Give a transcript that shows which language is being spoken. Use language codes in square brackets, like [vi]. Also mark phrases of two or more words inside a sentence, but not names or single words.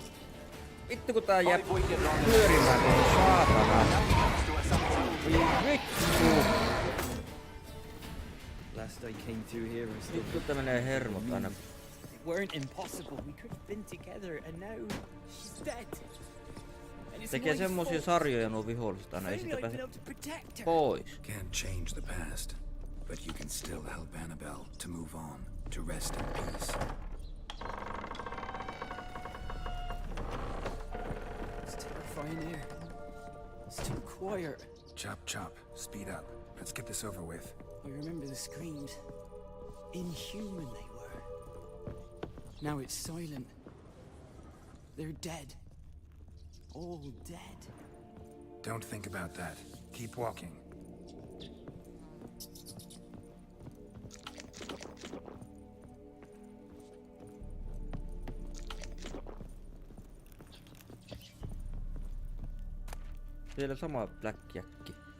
[fi] Vittu kun tää jää pyörimään, niin saatana. Vittu. [en] Last I came through here was [fi] Vittu tää menee hermot aina. [en] It weren't impossible. We could have been together, and now she's dead. And it's [fi] Tekee [en] my [fi] semmosia [en] fault. [fi] sarjoja nuo viholliset aina, ei [en] If [fi] sitä [en] only I'd been [fi] pääse [en] able to protect her. [fi] pois. [en] Can't change the past, but you can still help Annabelle to move on, to rest in peace. It's terrifying here. It's too quiet. Chop chop, speed up. Let's get this over with. I remember the screams. Inhuman they were. Now it's silent. They're dead. All dead. Don't think about that. Keep walking. [fi] Siellä sama Black Jack.